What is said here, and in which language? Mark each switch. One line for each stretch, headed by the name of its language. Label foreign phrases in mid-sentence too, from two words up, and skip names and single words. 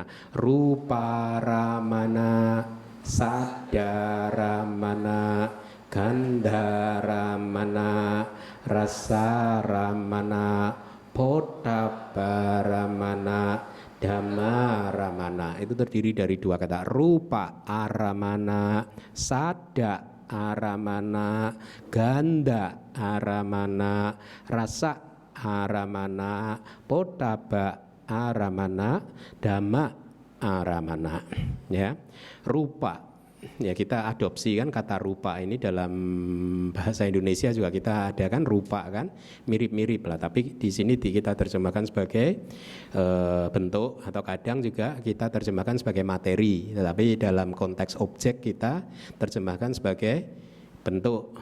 Pali: Rupa ramana, sadaramana, Gandharamana, Rasaramana, Potabbaramana, Dhammaramana.
Indonesian: Itu terdiri dari dua kata,
Pali: rupa aramana, sada aramana, ganda aramana, rasa aramana, potabba aramana, dhamma aramana.
Indonesian: Ya, rupa. Ya, kita adopsi kan kata rupa ini dalam bahasa Indonesia juga kita ada kan, rupa kan mirip-mirip lah, tapi di sini kita terjemahkan sebagai bentuk, atau kadang juga kita terjemahkan sebagai materi, tetapi dalam konteks objek kita terjemahkan sebagai bentuk.